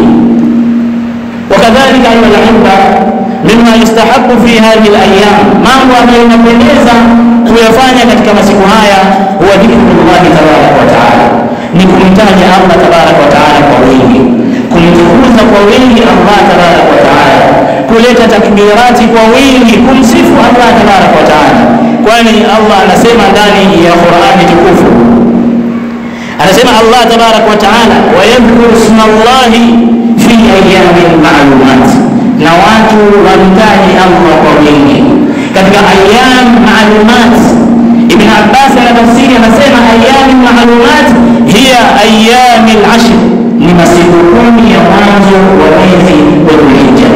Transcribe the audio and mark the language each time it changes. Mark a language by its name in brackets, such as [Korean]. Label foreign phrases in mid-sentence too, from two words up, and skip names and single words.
[Arabic] وكذلك أيها الأحبة مما يستحب في هذه الأيام, [Swahili] mambo ambayo yanapendeza kuyafanya katika masiku haya huwa [Arabic] ذكر الله تبارك وتعالى, [Swahili] ni kumtaja Allah [Arabic] تبارك وتعالى [Swahili] kwa wingi, kumtukuza kwa wingi Allah [Arabic] تبارك وتعالى, [Swahili] kuleta takbirati kwa wingi, kumsifu Allah [Arabic] تبارك وتعالى. [Swahili] Kwani Allah anasema ndani ya Qur'ani tukufu, anasema Allah [Arabic] تبارك وتعالى, ويذكروا اسم الله في أيام معلومات, [Swahili] na watu wamtaji Allah kwa wingi katika [Arabic] أيام معلومات. [Swahili] Ibn Abbas anatafsiri, anasema [Arabic] أيام معلومات هي أيام العشر, [Swahili] ni masiku 10 ya mwanzo wa mwezi wa Dhulhijja.